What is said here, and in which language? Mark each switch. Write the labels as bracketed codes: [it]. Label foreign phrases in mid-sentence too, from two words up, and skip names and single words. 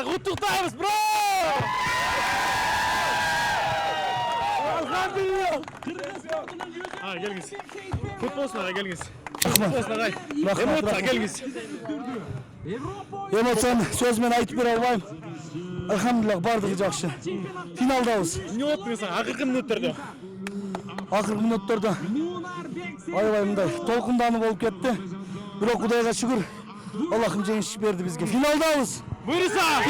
[ky] Куттуктайбыз, [kk] бро! Келіңіз. Футболсына келіңіз. Футболсына эмоцияға келіңіз. [ky] Эмоцияны сөзмен айтып бере албайм. Алхамдулилlah, бардыгы жакшы. Финалдабыз. Не оттыңыз, акыркы мүнөттөрдө? Акыркы мүнөттөрдө аябай мындай толкундануу болуп кетти. Бирок Кудайга шүгүр, Аллахым жеңиш берди бизге. Финалдабыз. Буйруса!